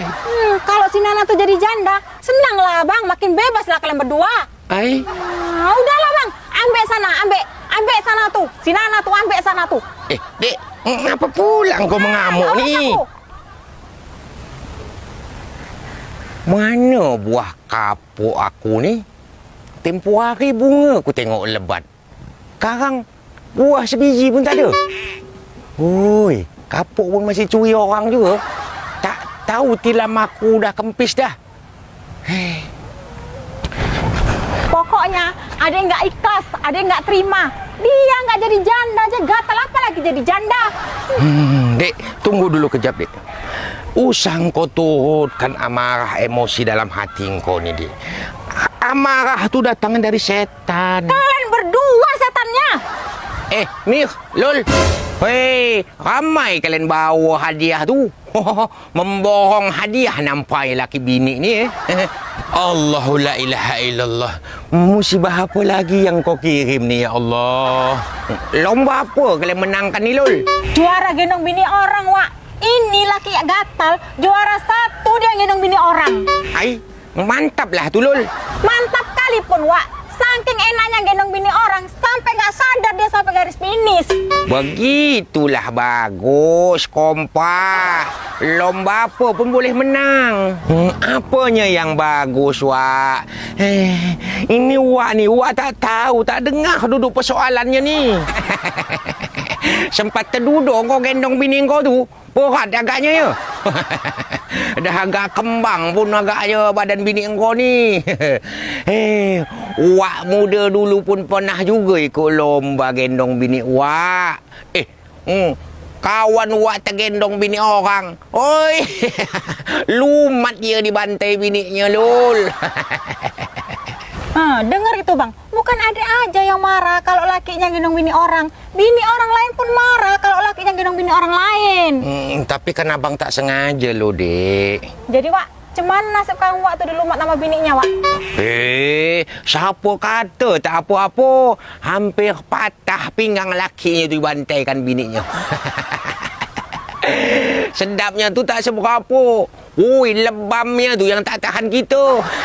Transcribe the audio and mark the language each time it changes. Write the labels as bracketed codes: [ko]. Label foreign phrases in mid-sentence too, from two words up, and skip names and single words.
[ms] Kalau si Nana tuh jadi janda, senang lah bang, makin bebas lah kalian berdua. Ai, Udahlah bang, ambek sana, ambek sana tuh. Si Nana tuh ambek sana tuh. Dek, ngapa pula kau mengamuk Awas nih? aku. Mana buah kapuk aku nih? Tempoh hari bunga aku tengok lebat. Sekarang buah sebiji pun tak ada. Oi, kapuk pun masih curi orang juga. Tak tahu tilam aku dah kempis dah. Hei, [id] Pokoknya ada yang nggak ikhlas, ada yang nggak terima. Dia nggak jadi janda aja, gatal apa lagi jadi janda. [ms] Dek, tunggu dulu kejap, Dek. Usang kau turutkan amarah emosi dalam hati kau ni, Dek. Amarah tu datang dari setan. Kalian berdua setannya. Nih, Lul. Hei, ramai kalian bawa hadiah tu. Memborong hadiah nampai laki bini ni, [ar] الله لا إله إلا الله. [ms] Musibah apa lagi yang kau kirim ni, ya Allah? Lomba apa kalian menangkan ni, Lul? Juara gendong bini orang, Wak. Ini laki yang gatal, juara 1 dia gendong bini orang. Ai, mantap lah tu, Lul. Mantap kali pun, Wak. [id] Saking enaknya gendong bini orang, sampai nggak sadar dia sampai garis finish. [ms] Begitulah bagus, kompak. Lomba apa pun boleh menang. Apanya yang bagus, Wak? Ini Wak ni, Wak tak tahu, tak dengar duduk persoalannya ni. Sempat terduduk kau gendong bini kau tu, berat agaknya ya. Dah agak kembang pun agaknya badan bini kau ni. Wak muda dulu pun pernah juga ikut lomba gendong bini Wak. Kawan Wak tergendong bini orang. Oi, lumat dia dibantai bininya, Lul. Dengar itu bang, bukan ada aja yang marah kalau lakinya gendong bini orang. Bini orang lain pun marah kalau lakinya gendong bini orang lain. Tapi kan abang tak sengaja loh, Dek. Jadi Wak, cuman nasib kamu waktu dilumat nama bininya, Wak? Siapa kata tak apa-apa. Hampir patah pinggang lakinya tu dibantaikan bininya. Sedapnya tu tak seberapa. Ui, lebamnya tu yang tak tahan kita.